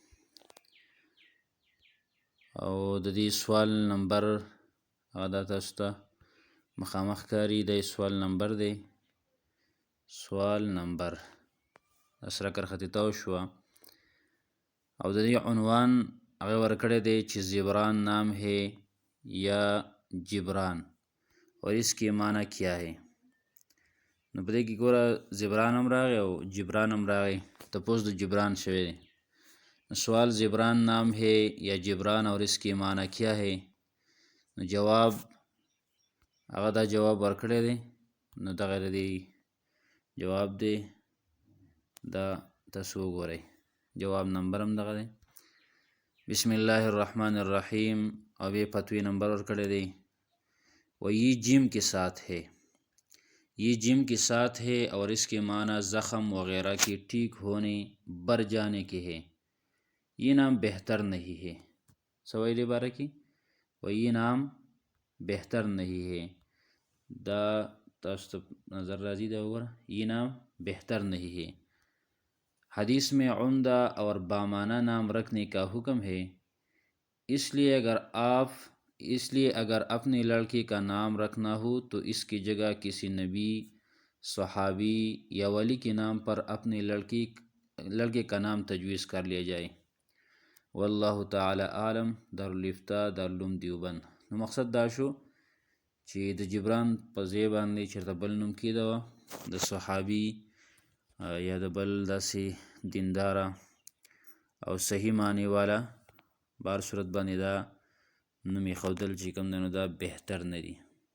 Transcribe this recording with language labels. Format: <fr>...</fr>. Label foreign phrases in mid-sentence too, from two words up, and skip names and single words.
<ps>او د دې سوال نمبر هغه دا تاسو ته مخامخ ښکاري. د سوال نمبر دی، سوال نمبر سره کرخطې تاو شوه. او د دې عنوان هغه ورکړی دی چې</ps> <ur>زبران نام ہے یا جبران اور اس کی معنی کیا ہے.</ur> <ps>نو په دې کې ګوره زبران هم راغی او جبران هم راغی. تپوس د جبران شوی دی.</ps> <ur>سوال زبران نام ہے یا جبران اور اس کی معنی کیا ہے.</ur> <ps>نو جواب هغه دا جواب ورکړی دی. نو دغه د دې جواب دی، دا تاسو وګورئ. جواب نمبر هم دغه دی،</ps> <ar>بسم الله الرحمن الرحیم.</ar> <ps>او بیا فتوی نمبر ورکړی دی.</ps> <ur>و یہ جیم کے ساتھ ہے، یہ جیم کے ساتھ ہے اور اس کے معنی زخم وغیرہ کے ٹھیک ہونے بر جانے کے ہے. یہ نام بہتر نہیں ہے. سوائے بارہ کی و یہ نام بہتر نہیں ہے.</ur> <ps>دا تاسو نظر راضی دا وګوره،</ps> <ur>یہ نام بہتر نہیں ہے. حدیث میں عمدہ اور بامانہ نام رکھنے کا حکم ہے. اس لیے اگر اپنے لڑکے کا نام رکھنا ہو تو اس کی جگہ کسی نبی، صحابی یا ولی کے نام پر اپنے لڑکے کا نام تجویز کر لیا جائے.</ur> <ar>واللہ تعالی عالم.</ar> <ur>دارالفتاء دارالعلوم دیوبند.</ur> <ps>نو مقصد دا شو چې د جبران په ځای باندې چېرته بل نوم کېده وه د صحابي یا د بل داسې دینداره او صحیح معنی والا، بهر صورت باندې دا نوم ایښودل چې کوم دی نو دا بهتر نه دي.</ps>